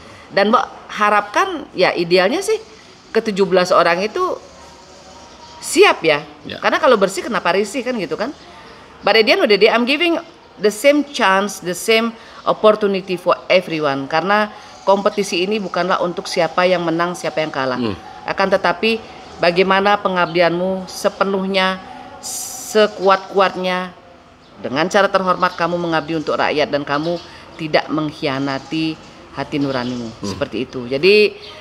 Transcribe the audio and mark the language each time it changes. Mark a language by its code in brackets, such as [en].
[id] Dan Mbak harapkan ya idealnya sih ke-17 orang itu siap ya. Karena kalau bersih kenapa risih kan gitu kan. [en] But at the end of the day, I'm giving the same chance, the same opportunity for everyone. [id] Karena kompetisi ini bukanlah untuk siapa yang menang, siapa yang kalah. Akan tetapi bagaimana pengabdianmu sepenuhnya, sekuat-kuatnya, dengan cara terhormat kamu mengabdi untuk rakyat dan kamu tidak mengkhianati hati nuranimu. Seperti itu. Jadi